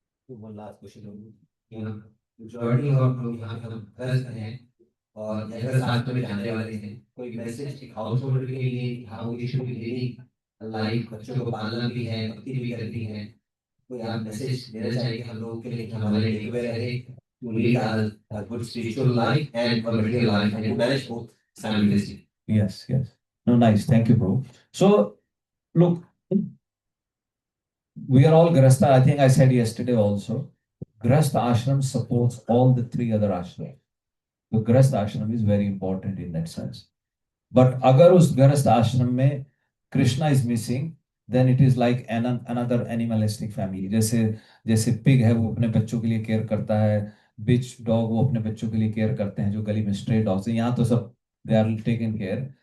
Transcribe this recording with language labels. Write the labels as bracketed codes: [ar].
[hi] One last question, majority of लोग यहाँ पे हम गृहस्थ हैं और नगर शास्त्र में जाने वाले हैं, कोई मैसेज एक हाउस होल्डर के लिए, हाँ वो इशू की लिविंग लाइफ, बच्चों को पालना भी है, भक्ति भी करनी है, कोई आप मैसेज देना चाहिए हम लोगों के लिए कि हमारे टेकअवे रहे [en] to lead a good spiritual life and a material life and to manage both simultaneously. Yes, yes. No, nice. Thank you, bro. So, look, we are all Grahastha. I think I said yesterday also, Grahastha ashram supports all the three other ashrams. तो Grihastha ashram is very important in that sense. But [hi] अगर उस गृहस्थ आश्रम में [en] Krishna is missing, then it is like another animalistic family. [hi] जैसे जैसे पिग है वो अपने बच्चों के लिए केयर करता है, बिच डॉग वो अपने बच्चों के लिए केयर करते हैं, जो गली में स्ट्रे डॉग्स हैं, यहाँ तो सब [en] They are taken care.